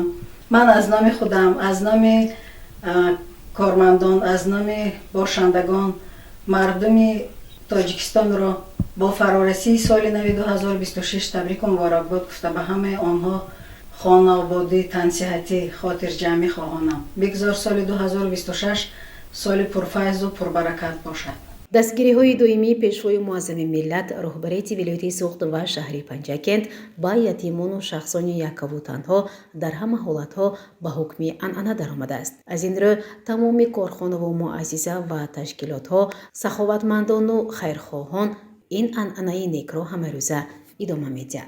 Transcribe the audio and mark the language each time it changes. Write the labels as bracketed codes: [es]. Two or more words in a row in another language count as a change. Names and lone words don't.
[fa] من از نام خودم، از نام کارمندان، از نام باشندگان مردم تاجیکستان را با فرارسی سال نو 2026 تبریک و مبارکباد گفته به همه آنها خانوادگی تنصیحاتی خاطر جمعی خواهانم. بگذار سال 2026 سال پرفیض و پربرکت باشد. [tg] дастгириҳои доимии пешвои муаззами миллат роҳбарияти вилояти суғд ва шаҳри панҷакент ба ятимону шахсони яккаву танҳо дар ҳама ҳолатҳо ба ҳукми анъана даромадааст. аз ин рӯ тамоми корхонаву муассиса ва ташкилотҳо саховатмандону хайрхоҳон ин анъанаи некро ҳамарӯза идома медиҳанд.